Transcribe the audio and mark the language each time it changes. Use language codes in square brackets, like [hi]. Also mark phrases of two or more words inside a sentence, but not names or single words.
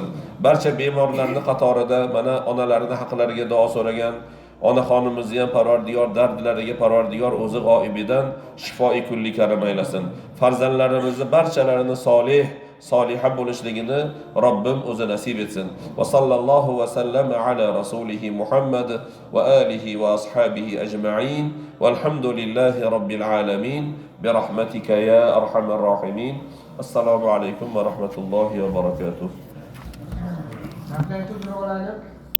[uz] Barcha bemorlarning qatorida mana onalarining haqlariga duo so'ragan onaxonimizni ham Parvardigor dardlariga Parvardigor o'zi g'oibidan shifoi kulli karam aylasin. Farzandlarimizni barchalarini soliha bo'lishligini Robbim o'zi nasib etsin. [ar] وصلى الله وسلم على رسوله محمد وآله وأصحابه أجمعين. والحمد لله رب العالمين. برحمتك يا أرحم الراحمين. السلام عليكم ورحمة الله وبركاته.